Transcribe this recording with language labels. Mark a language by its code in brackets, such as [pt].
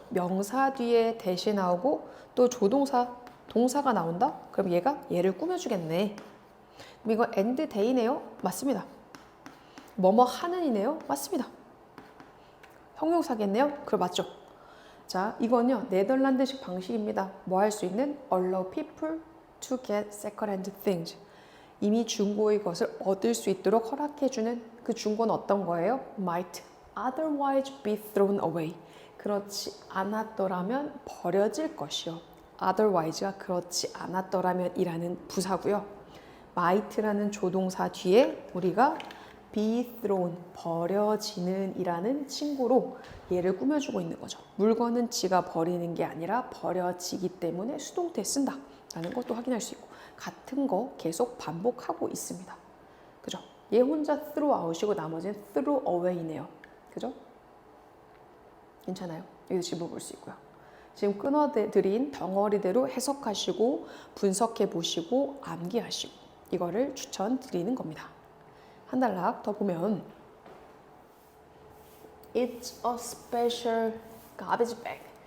[ko] 명사 뒤에 대시 나오고 또 조동사, 동사가 나온다? 그럼 얘를 꾸며주겠네. 그럼 이거 end day네요? 맞습니다. 뭐뭐 하는이네요? 맞습니다. 형용사겠네요? 그럼 맞죠? 자, 이건요. 네덜란드식 방식입니다. 뭐 할 수 있는? [en] allow people to get second-hand things. [ko] 이미 중고의 것을 얻을 수 있도록 허락해주는 그 중고는 어떤 거예요? [en] might otherwise be thrown away. [ko] 그렇지 않았더라면 버려질 것이요. otherwise가 그렇지 않았더라면 이라는 부사고요. might라는 조동사 뒤에 우리가 be thrown, 버려지는 이라는 친구로 얘를 꾸며주고 있는 거죠. 물건은 지가 버리는 게 아니라 버려지기 때문에 수동태 쓴다 라는 것도 확인할 수 있고 같은 거 계속 반복하고 있습니다. 그죠? 얘 혼자 throw out이고 나머지는 throw away네요. 그죠? 괜찮아요? 여기서 집어볼 수 있고요. 지금 끊어드린 덩어리대로 해석하시고 분석해 보시고 암기하시고 이거를 추천드리는 겁니다. [en] 한 단락 더 보면 It's a special garbage bag.